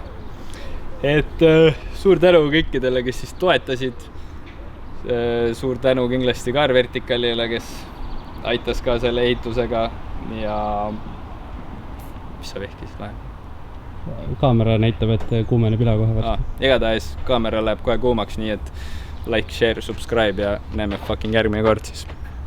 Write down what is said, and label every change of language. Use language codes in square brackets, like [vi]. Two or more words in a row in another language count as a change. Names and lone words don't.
[et] Et suur tänu kõikidele, kes siis toetasid. Suur tänu kindlasti Car Verticalile, kes aitas ka selle ehitusega ja mis sa vehkis vahel? Kaamera näitab, et kuumeneb üle kohe varsti. Igatahes kaamera läheb kohe kuumaks, nii et [en] like, share, subscribe [et] ja näeme fucking järgmine kord siis.